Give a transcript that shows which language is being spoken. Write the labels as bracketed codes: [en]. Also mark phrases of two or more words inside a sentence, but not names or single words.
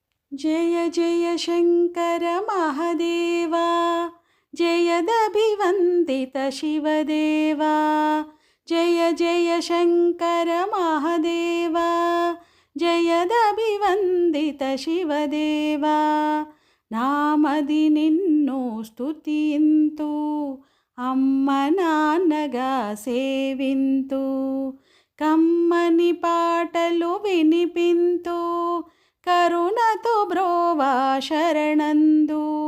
[sa] जय जय शङ्कर महादेवा जयदभिवन्दित शिवदेवा जय जय शङ्कर महादेवा जयदभिवन्दित शिवदेवा [te] నామది నిన్ను స్తుతింతు అమ్మ నాన్నగా సేవింతు కమ్మని పాటలు వినిపింతు కరుణతో బ్రోవా శరణందు